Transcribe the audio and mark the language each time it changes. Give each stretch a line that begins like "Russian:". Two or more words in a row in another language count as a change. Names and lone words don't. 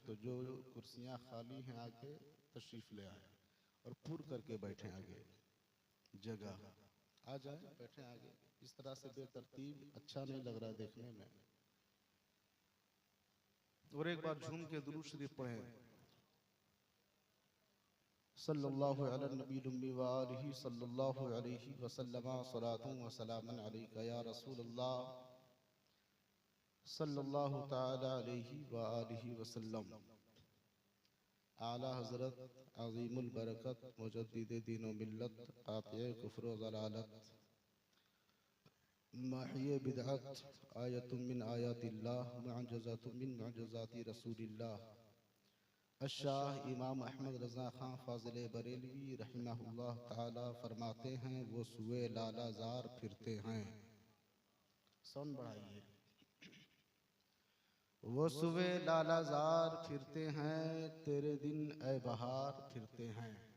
Hindi: तो जो कुर्सियां खाली हैं आगे तशरीफ़ ले आए और पुर करके बैठे आगे। जगह आ जाए, बैठे आगे। इस तरह से बेतरतीब अच्छा नहीं लग रहा देखने में। और एक बार झूम के दुरूद शरीफ पढ़ें।
Arabic: صلى الله على النبي الأمي وآله صلى الله عليه وسلم صلاةً وسلامًا عليك يا رسول الله صلى الله تعالى عليه وآله وسلم. اعلیٰ حضرت عظیم البرکت مجدد دین و ملت قاطع کفر و ضلالت ماحی بدعت آیةٌ من آیات الله معجزةٌ من معجزات رسول الله.
Hindi: अशाह इमाम अहमद रज़ा खां फ़ाज़िल बरेलवी
Arabic: رحمه الله تعالى
Hindi: फरमाते हैं, वो सुए लालाज़ार फिरते हैं। सौन बढ़ाइए। वो सुए लालाज़ार फिरते हैं, तेरे दिन ए बहार फिरते हैं।